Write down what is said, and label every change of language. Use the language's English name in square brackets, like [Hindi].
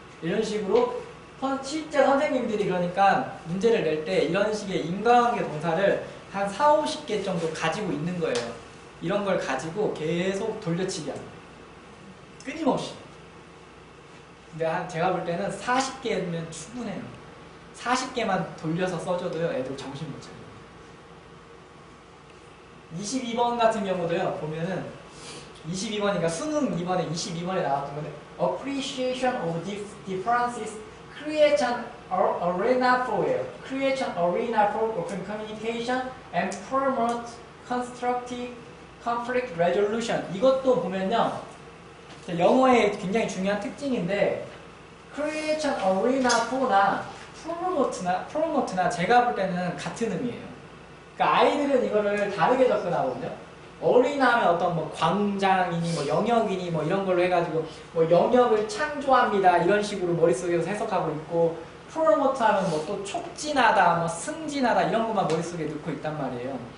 [Korean] 이런 식으로 실제 선생님들이 그러니까 문제를 낼 때 이런 식의 인과관계 동사를 한 4, 50개 정도 가지고 있는 거예요. 이런 걸 가지고 계속 돌려치기 하는 거예요. 끊임없이. 근데 제가 볼 때는 40개면 충분해요. 40개만 돌려서 써줘도요, 애들 정신 못 차려요. 22번 같은 경우도요, 보면은 22번이니까 수능 2번에 22번에 나왔던 건데 [English] Appreciation of differences creates an arena for open communication and promote constructive conflict resolution. [Korean] 이것도 보면요, 영어의 굉장히 중요한 특징인데 create an arena for나 promote나 제가 볼 때는 같은 의미예요. 그러니까 아이들은 이거를 다르게 접근하거든요. 어린아 하면 어떤 뭐 광장이니 뭐 영역이니 뭐 이런 걸로 해가지고 뭐 영역을 창조합니다 이런 식으로 머릿속에서 해석하고 있고, 프로모트 하면 뭐 또 촉진하다 뭐 승진하다 이런 것만 머릿속에 넣고 있단 말이에요.